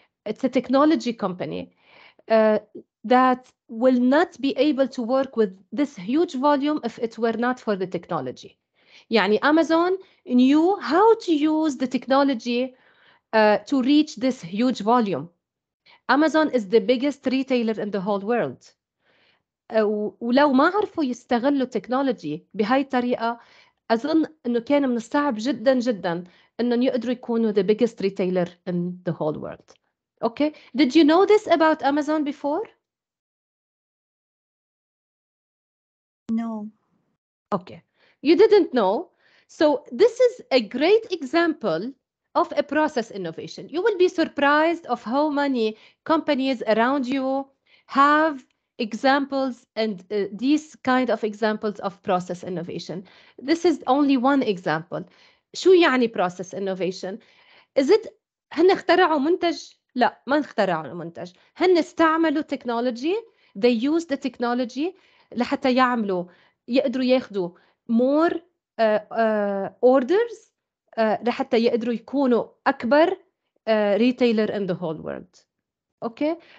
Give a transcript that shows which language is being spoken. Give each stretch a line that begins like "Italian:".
English: It's a technology company that will not be able to work with this huge volume if it were not for the technology. يعني Amazon knew how to use the technology to reach this huge volume. Amazon is the biggest retailer in the whole world.
Arabic: ولو ما عرفوا يستغلوا التكنولوجي بهاي الطريقة، أظن إنه كان من الصعب جدا جدا إنهم يقدروا يكونوا
English: the biggest retailer in the whole world. Okay, did you know this about Amazon before? No. Okay, you didn't know. So this is a great example of a process innovation. You will be surprised of how many companies around you have examples and these kind of examples of process innovation. This is only one example.
Arabic: شو يعني
English: process innovation? Is it
Arabic: هن اخترعوا منتج؟ لا، ما اخترعوا منتج. هن استعملوا technology.
English: They used the technology
Arabic: لحتى يقدروا ياخدوا
English: more orders
Arabic: لحتى يقدروا يكونوا أكبر
English: retailer in the whole world. Okay?